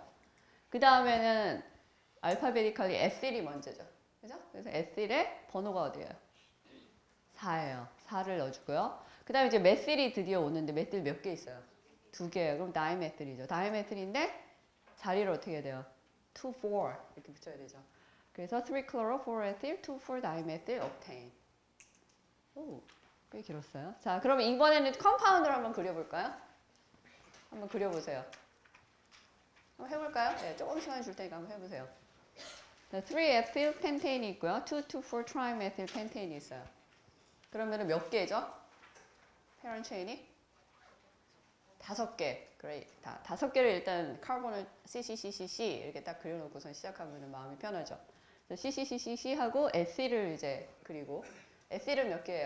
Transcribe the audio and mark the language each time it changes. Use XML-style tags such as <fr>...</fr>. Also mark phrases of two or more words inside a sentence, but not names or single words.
<ko>그 다음에는 알파베티컬이 에틸이 먼저죠. 그죠? 그래서 에틸의 번호가 어디예요? 4예요. 4를 넣어주고요. 그 다음에 이제 메틸이 드디어 오는데 메틸 몇 개 있어요? 2개예요. 그럼 다이메틸이죠. 다이메틸인데 자리를 어떻게 해야 돼요? 2, 4 이렇게 붙여야 되죠. 그래서</ko> <en>3chloro, 4ethyl, 2,4-dimethyl octane.</en> <ko>오, 꽤 길었어요. 자, 그럼 이번에는 컴파운드를 한번 그려볼까요? 한번 그려보세요. 한번 해볼까요? 네, 조금 시간 줄 테니까 한번 해보세요.</ko> <en>3ethyl pentane</en> <ko>이 있고요.</ko> <en>2,2,4-trimethyl pentane</en> <ko>이 있어요. 그러면 몇 개죠? 패런 체인이? 5개. 그래. 다섯 개를 일단 카본을 CCCCC 이렇게 딱 그려놓고선 시작하면 마음이 편하죠. CCCCC 하고 SE를 이제 그리고 SE를 몇 개예요?</ko>